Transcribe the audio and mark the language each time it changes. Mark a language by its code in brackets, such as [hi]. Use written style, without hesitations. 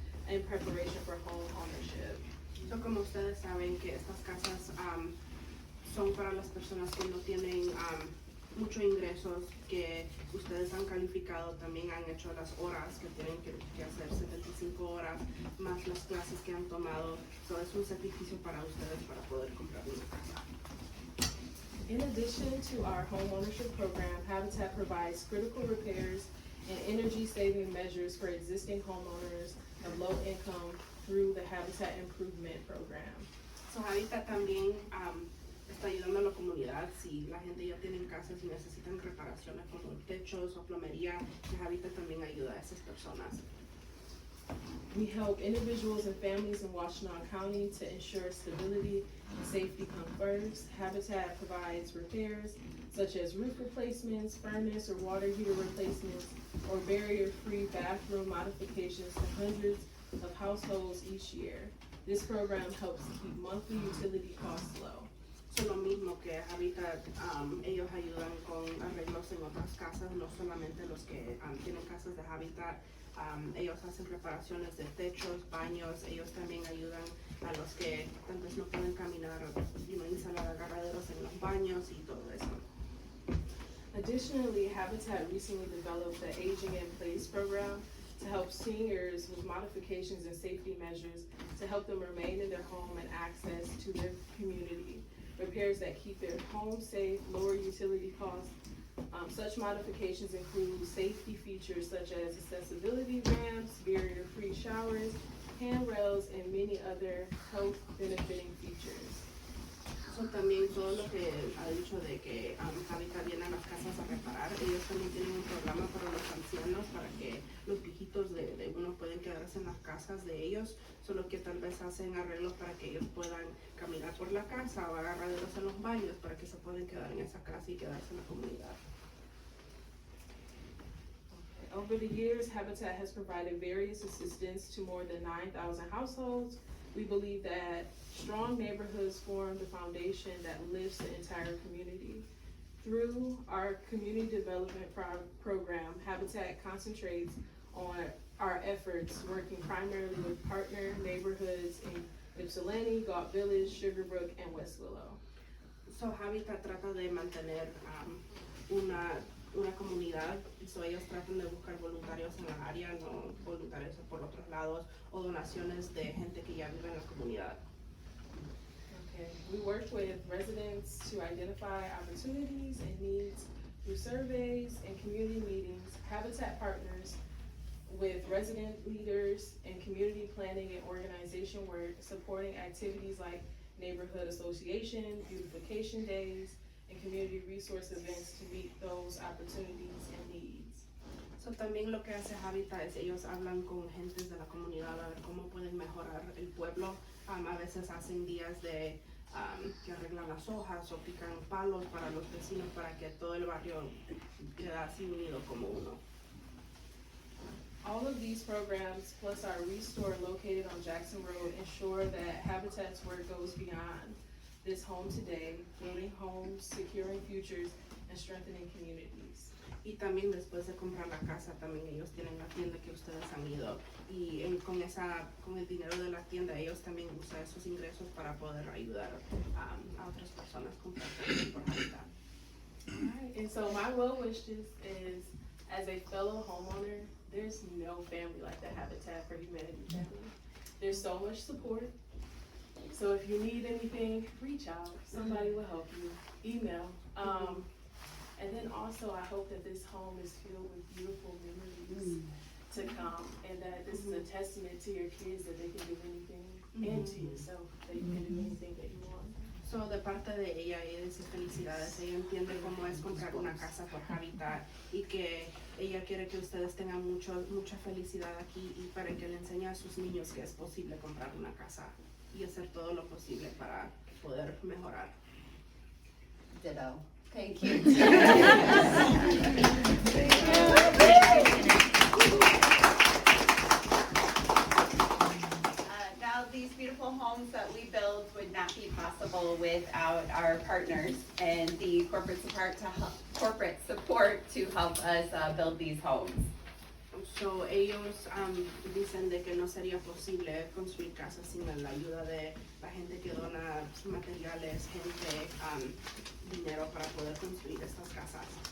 [en] in preparation for home ownership. [es] So, como ustedes saben que estas casas son para las personas que no tienen muchos ingresos, que ustedes han calificado, también han hecho las horas que tienen que hacer, 75 horas, más las clases que han tomado. So, es un sacrificio para ustedes para poder comprar una casa. [en] In addition to our home ownership program, Habitat provides critical repairs and energy-saving measures for existing homeowners of low income through the Habitat Improvement Program. [es] So, Habitat también está ayudando a la comunidad. Si la gente ya tiene casas y necesitan reparaciones como techos o plomería, Habitat también ayuda a esas personas. [en] We help individuals and families in Washtenaw County to ensure stability and safety come first. Habitat provides repairs such as roof replacements, furnace or water heater replacements, or barrier-free bathroom modifications to hundreds of households each year. This program helps keep monthly utility costs low. [es] So, lo mismo que Habitat, ellos ayudan con arreglos en otras casas, no solamente los que tienen casas de Habitat. Ellos hacen reparaciones de techos, baños. Ellos también ayudan a los que tal vez no pueden caminar, instalar agarraderos en los baños y todo eso. [en] Additionally, Habitat recently developed the Aging in Place program to help seniors with modifications and safety measures to help them remain in their home and access to their community. Repairs that keep their home safe, lower utility costs. Such modifications include safety features such as accessibility ramps, barrier-free showers, handrails, and many other health benefiting features. [es] So, también todo lo que ha dicho de que Habitat viene a las casas a reparar, ellos también tienen un programa para los ancianos, para que los viejitos de uno pueden quedarse en las casas de ellos, solo que tal vez hacen arreglos para que ellos puedan caminar por la casa o agarraderos en los baños para que se puedan quedar en esa casa y quedarse en la comunidad. [en] Over the years, Habitat has provided various assistance to more than 9,000 households. We believe that strong neighborhoods form the foundation that lifts the entire community. Through our community development program, Habitat concentrates on our efforts working primarily with partner neighborhoods in Ypsilanti, Galt Village, Sugarbrook, and West Willow. [es] So, Habitat trata de mantener una comunidad, so ellos tratan de buscar voluntarios en la área, no voluntarios por otros lados, o donaciones de gente que ya vive en la comunidad. [en] Okay. We work with residents to identify opportunities and needs through surveys and community meetings. Habitat partners with resident leaders and community planning and organization work, supporting activities like neighborhood association, beautification days, and community resource events to meet those opportunities and needs. [es] So, también lo que hace Habitat es ellos hablan con gentes de la comunidad a ver cómo pueden mejorar el pueblo. A veces hacen días de que arreglan las hojas o pican palos para los vecinos para que todo el barrio quede así unido como uno. [en] All of these programs, plus our restore located on Jackson Road, ensure that Habitat's work goes beyond this home today, building homes, securing futures, and strengthening communities. [es] Y también después de comprar la casa, también ellos tienen la tienda que ustedes han ido. Y con el dinero de la tienda, ellos también usan esos ingresos para poder ayudar a otras personas a comprar casas por Habitat. [en] Alright, and so my well wishes is, as a fellow homeowner, there's no family like the Habitat for Humanity family. There's so much support. So if you need anything, reach out. Somebody will help you. Email. And then also, I hope that this home is filled with beautiful memories to come, and that this is a testament to your kids that they can do anything, and to yourself that you can do anything that you want. [es] So, de parte de ella y de sus felicidades, ella entiende cómo es comprar una casa por Habitat y que ella quiere que ustedes tengan mucha felicidad aquí y para que le enseñe a sus niños que es posible comprar una casa y hacer todo lo posible para poder mejorar. [en] Ditto. Thank you. Now, these beautiful homes that we build would not be possible without our partners and the corporate support to help us build these homes. [es] So ellos dicen de que no sería posible construir casas sin la ayuda de la gente que dona materiales, gente, dinero para poder construir estas casas.